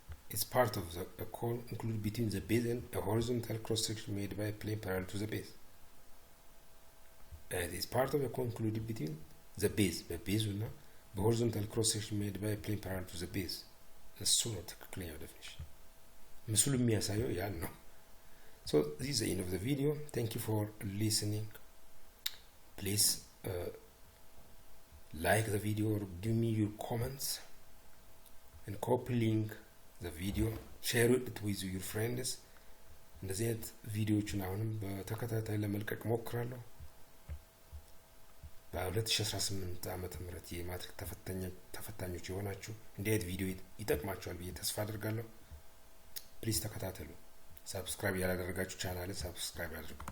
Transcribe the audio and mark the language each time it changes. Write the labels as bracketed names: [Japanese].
[English] It's part of a cone included between the base and a horizontal cross section made by a plane parallel to the base. And it's part of a cone included between the base, the base እና በሆሪዞንታል ክሮስ ሴክሽን ሜድ ባይ ፕሌን ፓራለል ቱ ዘ ቤዝ። [Amharic] እሱ ነው ትክክለኛው ዴፊኒሽን። ምስሉ የሚያሳየው ያን ነው። [English] So this is the end of the video. Thank you for listening. Please like the video or give me your comments and copy link the video, share it with your friends. [Amharic] እንደዚህ አይነት ቪዲዮዎችን አሁንም በተከታታይ ለመልቀቅ ሞክራለሁ። በ2018 ዓመተ ምህረት የማትሪክ ተፈታኞች የሆናችሁ እንዲህ አይነት ቪዲዮ ይጠቅማችኋል ብዬ ተስፋ አደርጋለሁ። ፕሊዝ ተከታተሉ። ሰብስክራይብ ያላደረጋችሁ ቻናልን ሰብስክራይብ አድርጉ።